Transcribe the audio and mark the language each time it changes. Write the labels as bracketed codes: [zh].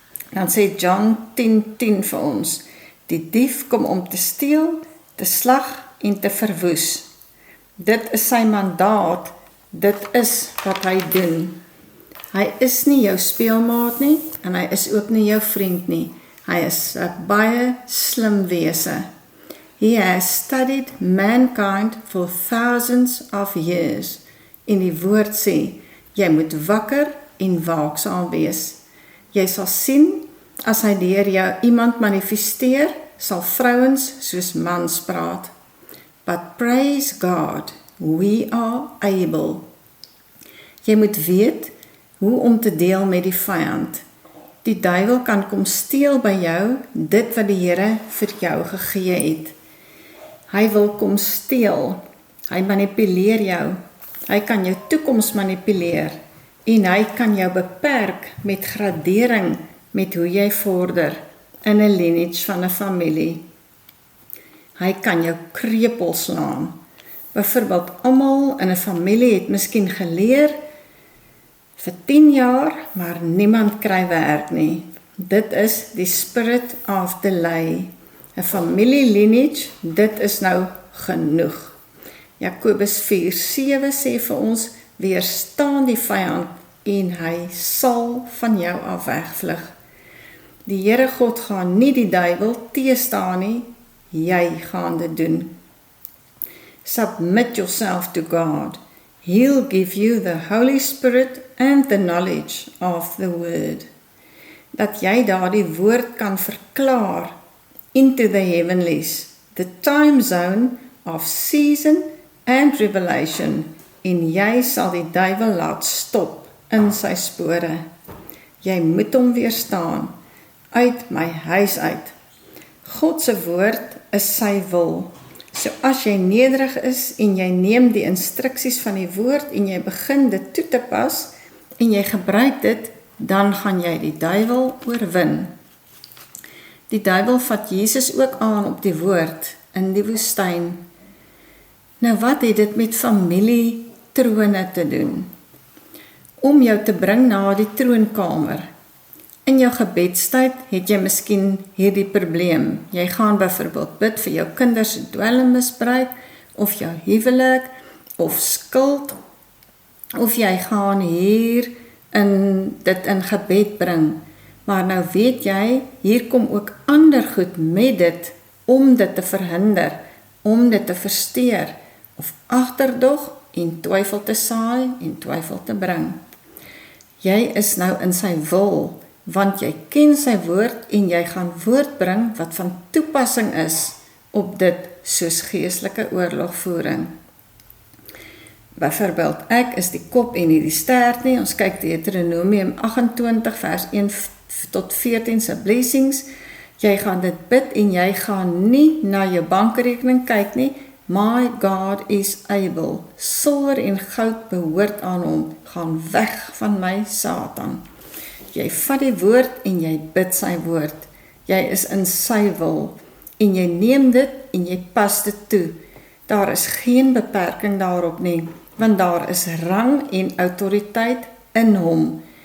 [af] Dan sê John 10:10 vir ons, die dief kom om te steel, te slag en te verwoes. Dit is sy mandaat, dit is wat hy doen. Hy is nie jou speelmaat nie, en hy is ook nie jou vriend nie. Hy is 'n baie slim wese. [en] He has studied mankind for thousands of years. [af] En die woord sê, jy moet wakker en waaksaam wees. Jy sal sien, as hy deur jou iemand manifesteer, sal vrouens soos mans praat. [en] But praise God, we are able. [af] Jy moet weet hoe om te deel met die vyand. Die duiwel kan kom steel by jou dit wat die Here vir jou gegee het. Hy wil kom steel. Hy manipuleer jou. Hy kan jou toekoms manipuleer en hy kan jou beperk met gradering met hoe jy vorder in 'n lineage van 'n familie. Hy kan jou krepeel slaan. Byvoorbeeld, almal in 'n familie het miskien geleer vir 10 jaar, maar niemand kry werk nie. Dit is die [en] spirit of delay. [af] 'n Familie lineage, dit is nou genoeg. Jakobus 4:7 sê vir ons, weerstaan die vyand en hy sal van jou af wegvlug. Die Here God gaan nie die duiwel teestaan nie, jy gaan dit doen. [en] Submit yourself to God. He'll give you the Holy Spirit and the knowledge of the word. [af] Dat jy daardie woord kan verklaar [en] into the heavenlies, the time zone of season and revelation, [af] en jy sal die duiwel laat stop in sy spore. Jy moet hom weerstaan, uit my huis uit. God se woord is sy wil. So as jy nederig is en jy neem die instruksies van die woord en jy begin dit toe te pas en jy gebruik dit, dan gaan jy die duiwel oorwin. Die duiwel vat Jesus ook aan op die woord in die woestyn. Nou wat het dit met familietrone te doen? Om jou te bring na die troonkamer. In jou gebedstyd het jy miskien hierdie probleem. Jy gaan byvoorbeeld bid vir jou kinders se dwelmmisbruik, of jou huwelik, of skuld, of jy gaan hier dit in gebed bring. Maar nou weet jy, hier kom ook ander goed met dit, om dit te verhinder, om dit te versteur, of agterdog en twyfel te saai en twyfel te bring. Jy is nou in sy wil, want jy ken sy woord en jy gaan woord bring wat van toepassing is op dit soos geestelike oorlogvoering. Byvoorbeeld, ek is die kop en nie die stert nie. Ons kyk Deuteronomium 28 vers 1 tot 14 se blessings. Jy gaan dit bid en jy gaan nie na jou bankrekening kyk nie. [en] My God is able. [af] Silwer en goud behoort aan hom. Gaan weg van my, Satan. Jy vat die woord en jy bid sy woord. Jy is in sy wil en jy neem dit en jy pas dit toe. Daar is geen beperking daarop nie, want daar is rang en autoriteit in hom.